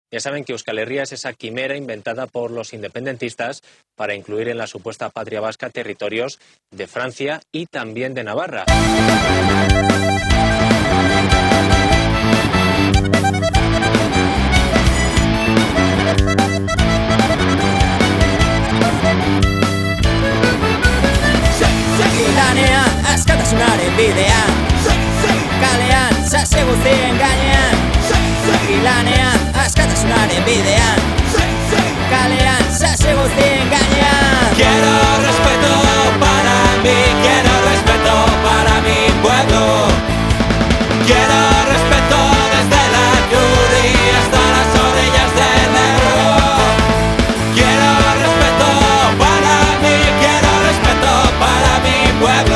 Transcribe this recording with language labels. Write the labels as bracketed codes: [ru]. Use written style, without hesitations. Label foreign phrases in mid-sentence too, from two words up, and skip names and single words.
[es] Ya saben que Euskal Herria es esa quimera inventada por los independentistas para incluir en la supuesta patria vasca territorios de Francia y también de Navarra. [eu] Lanean, askatasunaren bidean Kalean, sase guztien gainean Lanean, askatasunaren bidean Kalean, sase guztien gainean. [es] Quiero respeto para mí, quiero respeto para mi pueblo. Quiero respeto desde la cruz y hasta las orillas del Ebro. Quiero respeto para mí, quiero respeto para mi pueblo.